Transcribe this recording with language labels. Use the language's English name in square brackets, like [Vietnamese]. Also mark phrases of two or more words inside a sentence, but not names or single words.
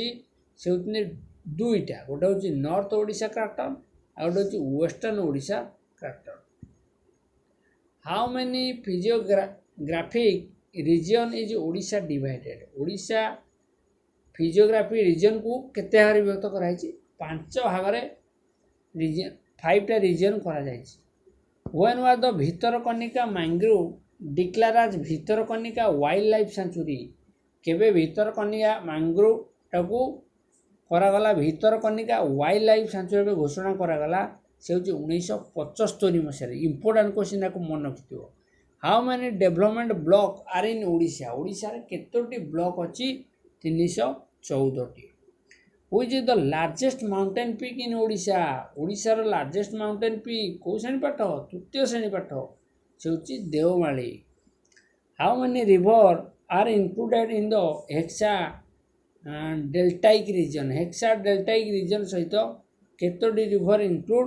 [Odia] ସେ ହେଉଛନ୍ତି ଦୁଇଟା, ଗୋଟେ ହେଉଛି [English] North Odisha craton [Odia] ଆଉ ଗୋଟେ ହେଉଛି [English] Western Odisha craton. How many physiographic region is Odisha divided? [Odia] ଓଡ଼ିଶା [English] physiography region [Odia] କେତେ ଭାଗରେ ବିଭକ୍ତ କରାଯାଇଛି? 5 ଭାଗରେ 5ଟା ରିଜିଅନ୍ କରାଯାଇଛି। [English] When was the Bhitarkanika mangrove declare as Bhitarkanika wild life sanctuary? [Odia] କେବେ ଭିତରକନିକା ମ୍ୟାଙ୍ଗ୍ରୋଭ୍ଟାକୁ କରାଗଲା ଭିତରକନିକା [English] wild life sanctuary [Odia] ଭାବେ ଘୋଷଣା କରାଗଲା? ସେ ହେଉଛି 1975 ମସିହାରେ। [English] important question [Odia] ତାକୁ ମନେ ରଖିଥିବ। [English] How many development block are in Odisha? [Odia] ଓଡ଼ିଶାରେ କେତୋଟି ବ୍ଲକ୍ ଅଛି? 314ଟି। [English] Which is the largest mountain peak in ଓଡ଼ିଶା? [Odia] ଓଡ଼ିଶାର [English] largest mountain peak [Odia] କେଉଁ ଶ୍ରେଣୀ ପାଠ? ତୃତୀୟ ଶ୍ରେଣୀ ପାଠ। ସେ ହେଉଛି ଦେଓମାଳି। [English] How many river are included in the hexa deltaic region? hexa deltaic region [Odia] ସହିତ କେତୋଟି [English] river include?